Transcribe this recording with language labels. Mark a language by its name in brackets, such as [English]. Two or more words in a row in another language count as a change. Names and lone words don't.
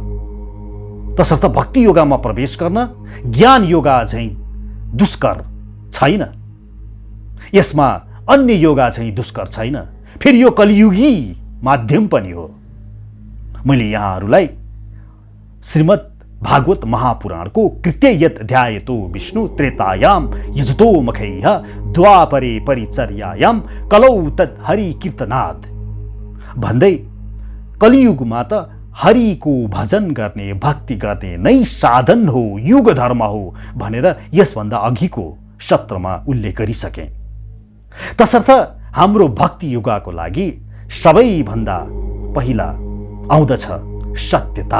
[Nepali] तसर्थ भक्ति योगामा प्रवेश गर्न ज्ञान योगा चाहिँ दुष्कर छैन, यसमा अन्य योगा चाहिँ दुष्कर छैन। फेरि यो कलियुगी माध्यम पनि हो। मैले यहाँहरूलाई श्रीमद् भागवत महापुराणको [Sanskrit] कृत्य यत् ध्यायतो विष्णु त्रेतायाम यजतो मखैः द्वापरे परिचर्यायाम कलौ तत् हरि कीर्तनाद [Nepali] भन्दै कलियुगमा त हरिको भजन गर्ने भक्ति गर्ने नै साधन हो, युग धर्म हो भनेर यसभन्दा अघिको सत्रमा उल्लेख गरिसके। तसर्थ हाम्रो भक्ति योगाको लागि सबैभन्दा पहिला आउँदछ सत्यता।